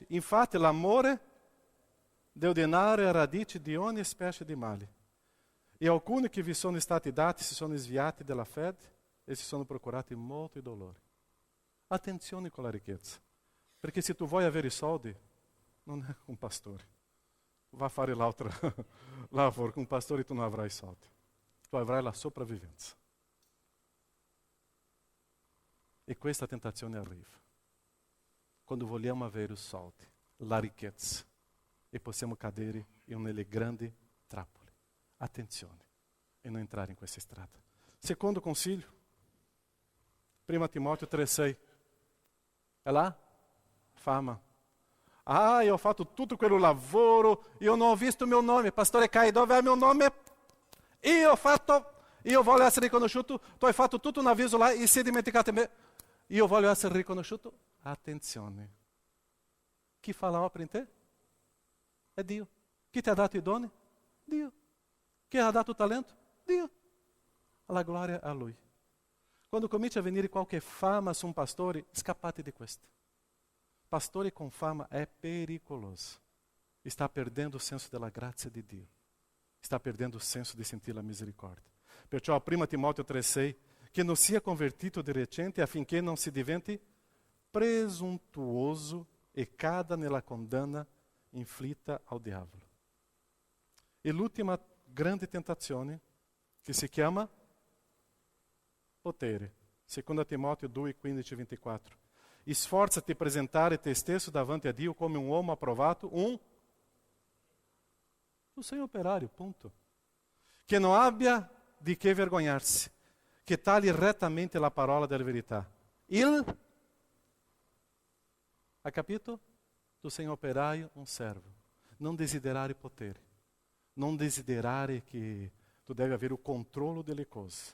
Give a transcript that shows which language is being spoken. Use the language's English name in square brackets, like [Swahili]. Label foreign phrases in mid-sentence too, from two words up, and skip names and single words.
[Italian] Infatti l'amore del denaro è radice di ogni specie di male. E alcuni che vi sono stati dati si sono sviati dalla fede e si sono procurati molti dolori. Attenzione con la ricchezza. Perché se tu vuoi avere soldi, non è un pastore. va a fare l'altro lavoro [Portuguese] com o pastor [Italian] e tu não avrai soldi. Tu avrai la sopravvivenza. E questa tentazione arriva quando vogliamo avere i soldi, la ricchezza, e possiamo cadere in nelle grandi trappole. Attenzione e non entrare in questa strada. Secondo consiglio, 1 Timóteo 3,6. [Portuguese] É lá? Fama. [Italian] Ah, eu ho fatto tutto quello lavoro, io non ho visto il mio nome. Pastore Kai, dove è il mio nome? Io voglio essere riconosciuto. Tu hai fatto tutto un avviso là e sei dimenticato me. Io voglio essere riconosciuto. Attenzione. Chi fa la opera in te? È Dio. Chi ti ha dato i doni? Dio. Chi ha dato il talento? Dio. La gloria a Lui. Quando comincia a venire qualche fama su un pastore, scappate di questo. [Portuguese] Pastore com fama é perigoso. Está perdendo o senso [Italian] della grazia di Dio. [Portuguese] Está perdendo o senso [Italian] di sentire la misericórdia. Perciò 1 Timóteo 3,6, che non sia convertito di recente affinché non si diventi presuntuoso e cada nella condanna inflitta al diavolo. E l'ultima grande tentazione, che si chiama potere. 2 Timóteo 2, 15 e 24. Sforza-te presentare te stesso davanti a Dio come un uomo approvato, [Portuguese] um seu operário, ponto. [Italian] Che non abbia di che vergognarsi, che tagli rettamente la parola della verità. Hai capito? Tu sei un operaio, un servo. Non desiderare potere. Non desiderare che tu devi avere il controllo delle cose.